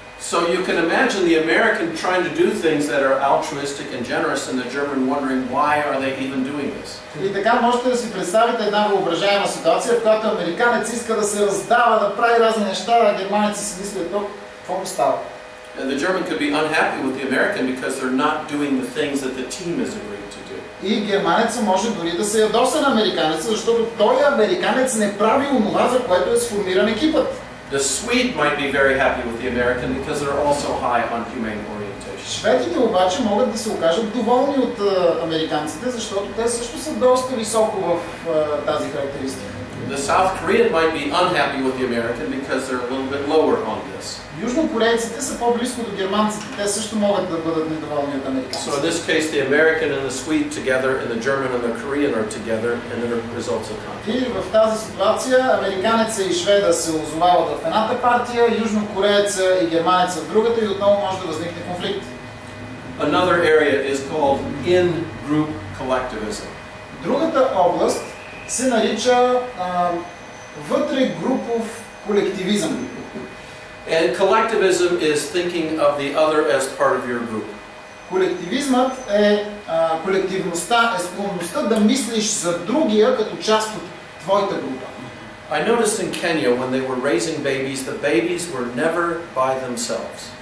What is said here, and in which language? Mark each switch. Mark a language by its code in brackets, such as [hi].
[en] So you can imagine the American trying to do things that are altruistic and generous and the German wondering why are they even doing this. [bg] И така можете да си представите една въображаема ситуация, в която американец иска да се раздава, да прави разни неща, а германец си мисли, какво му става? [en] And the German could be unhappy with the American because they're not doing the things that the team is agreed to do. [bg] И германеца може дори да се ядоса на американеца, защото той американец не прави онова, за което е сформиран екипът. [en] The Swede might be very happy with the American because they're also high on humane orientation. [bg] Шведите обаче могат да се окажат доволни от американците, защото те също са доста високо в тази характеристика. [en] The South Korean might be unhappy with the American because they're a little bit lower on this. [bg] Южнокорейците са по-близко до германците, те също могат да бъдат недоволни от американците. [en] So in this case, the American and the Swede together, and the German and the Korean are together, and then it results in conflict. [bg] И в тази ситуация американеца и шведа се озовават в едната партия, южнокорееца и германеца в другата и отново може да възникне конфликт. [en] Another area is called in-group collectivism. [bg] Другата област се нарича вътрегрупов колективизъм. [en] And collectivism is thinking of the other as part of your group. [bg] Колективизмът е колективността, е склонността да мислиш за другия като част от твоята група. [en] I noticed in Kenya when they were raising babies, the babies were never by themselves.